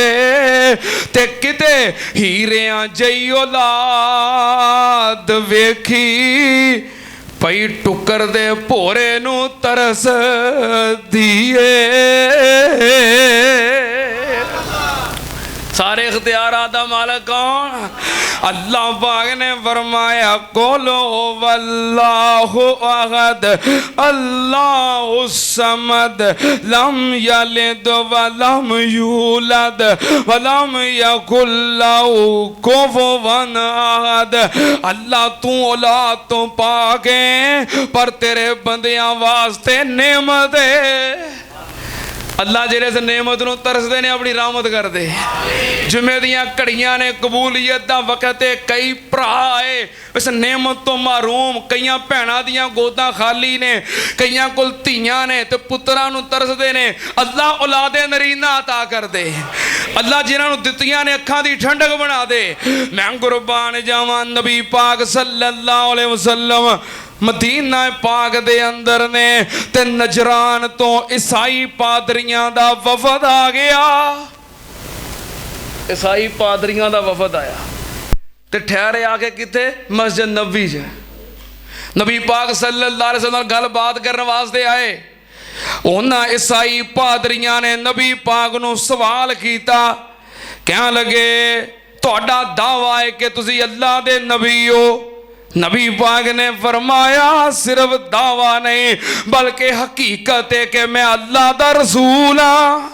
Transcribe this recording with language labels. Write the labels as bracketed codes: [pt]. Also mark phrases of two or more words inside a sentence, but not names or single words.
[pa] تے کتے ہیریاں جئی اولاد ویکھی پئی ٹکر دے بھورے نوں ترس دیئے. سارے اختیارات دا مالک کون? اللہ پاک نے فرمایا [ar] قل هو الله أحد الله الصمد لم يلد و لم يولد و لم يكن له كفوا أحد. [pa] اللہ توں اولاد توں پاک ہے پر تیرے بندیاں واسطے نعمت ہے. اللہ جہڑے سے نعمت نوں ترسدے نے اپنی رحمت کر دے. جمعے دیاں گھڑیاں نے قبولیت دا وقت ہے، کئی بھرا ہے اس نعمت توں محروم، کئی بھیناں دیاں گوداں خالی نے، کئیاں کول دھیاں نے تے پتراں نوں ترسدے نے. اللہ اولادِ نرینہ عطا کر دے۔ اللہ جنہاں نوں دتیاں نے اکھاں دی ٹھنڈک بنا دے. میں قربان جاواں نبی پاک [ar] صلى الله عليه وسلم [pa] مدینہ پاک دے اندر نے تے نجران توں عیسائی پادریاں دا وفد آ گیا. عیسائی پادریاں دا وفد آیا تے ٹھہرے آکے کتھے مسجد نبوی چ. نبی پاک [ar] صلى الله عليه وسلم [pa] گل بات کرنے واسطے آئے. انہاں عیسائی پادریاں نے نبی پاک نوں سوال کیتا، کہن لگے تہاڈا دعویٰ ہے کہ تسیں اللہ دے نبی ہو. نبی پاک نے فرمایا صرف دعویٰ نہیں بلکہ حقیقت ہے کہ میں اللہ دا رسول ہاں.